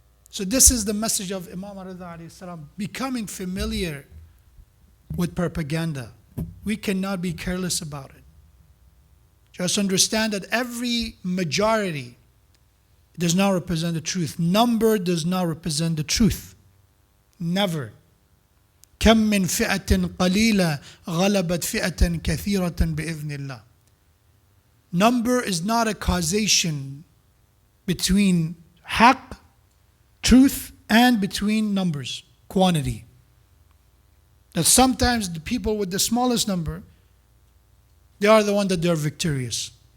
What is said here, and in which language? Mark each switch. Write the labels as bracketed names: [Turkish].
[English] So this is the message of Imam Ridha alayhi salam, becoming familiar with propaganda. We cannot be careless about it. Just understand that every majority does not represent the truth. Number does not represent the truth. Never. [Arabic] كم من فئة قليلة غلبت فئة كثيرة بإذن الله. [English] Number is not a causation between haqq, truth, and between numbers, quantity. That sometimes the people with the smallest number, they are the one that they are victorious.